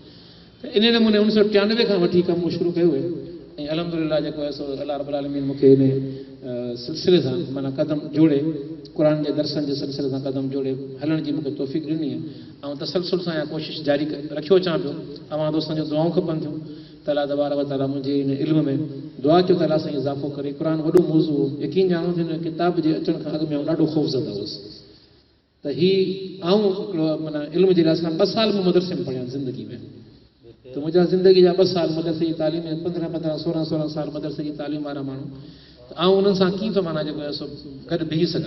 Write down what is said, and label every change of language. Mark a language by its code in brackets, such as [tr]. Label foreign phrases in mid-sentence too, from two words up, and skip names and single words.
[sd] त इन नमूने 1993 खां वठी कमु मूं शुरू कयो आहे। ऐं अलहमदुलिल्लाह जेको आहे सो [ar] الله رب العالمين [sd] मूंखे इन सिलसिले सां माना क़दम जोड़े, क़ुर जे दर्सनि जे सिलसिले सां क़दम जोड़े हलण जी मूंखे तौफ़ीक़ ॾिनी आहे। ऐं तसलसल सां इहा कोशिशि जारी रखियो अचां पियो। तव्हां दोस्तनि जो दुआऊं खपनि थियूं त [ar] الله تبارك وتعالى [sd] मुंहिंजे इन इल्म में दुआ कयो त अल्लाह सां इज़ाफ़ो करे। क़ुर वॾो मौज़ू हो, यकीन ॼाणो त हिन किताब जे अचण खां अॻु में आउं ॾाढो ख़ौफ़ज़दा हुउसि त हीउ आउं हिकिड़ो माना इल्म जे लिहाज़ सां 2 साल मूं मदरसे में पढ़िया ज़िंदगी में। त मुंहिंजा ज़िंदगी जा 2 साल मदरसे जी तालीम में, 15-15, 16-16 साल मदरसे जी तालीम वारा माण्हू, त आउं उन्हनि सां कीअं थो माना जेको आहे सो गॾु बीही सघां।